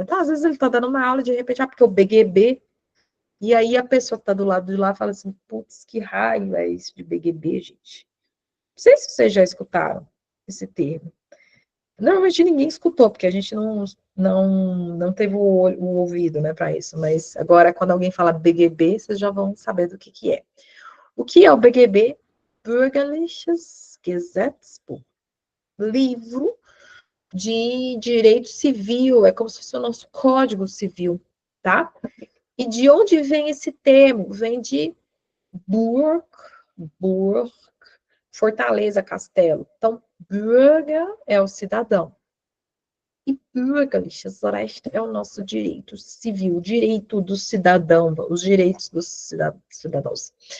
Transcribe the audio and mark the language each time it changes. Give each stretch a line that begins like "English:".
Portuguese: Então, às vezes, ele está dando uma aula, de repente, porque o BGB, e aí a pessoa que está do lado de lá fala assim, putz, que raio é isso de BGB, gente? Não sei se vocês já escutaram esse termo. Normalmente ninguém escutou, porque a gente não teve o ouvido, né, para isso. Mas agora, quando alguém fala BGB, vocês já vão saber do que é. O que é o BGB?
German: Bürgerliches Gesetzbuch.
Portuguese: Livro de direito civil, é como se fosse o nosso Código Civil, tá? E de onde vem esse termo? Vem de Burg, fortaleza, castelo. Então, Bürger é o cidadão. E Bürgerliches Recht é o nosso direito civil, direito do cidadão, os direitos dos cidadãos.